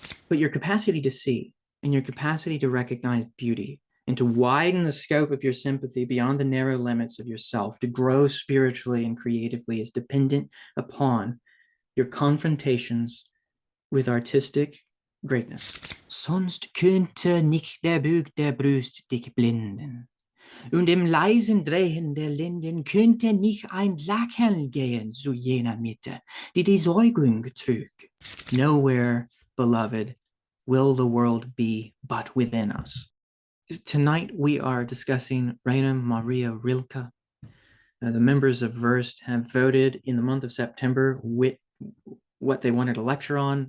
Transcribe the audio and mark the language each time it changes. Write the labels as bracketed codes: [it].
[en] But your capacity to see and your capacity to recognize beauty and to widen the scope of your sympathy beyond the narrow limits of yourself, to grow spiritually and creatively, is dependent upon your confrontations with artistic greatness. [de] Sonst könnte nicht der Bug der Brust dich blinden. Und im leisen Drehen der Linden könnte nicht ein Lachen gehen zu jener Mitte, die Säugung trug. [en] Nowhere, beloved, will the world be but within us. Tonight we are discussing Rainer Maria Rilke. The members of Verst have voted in the month of September what they wanted to lecture on.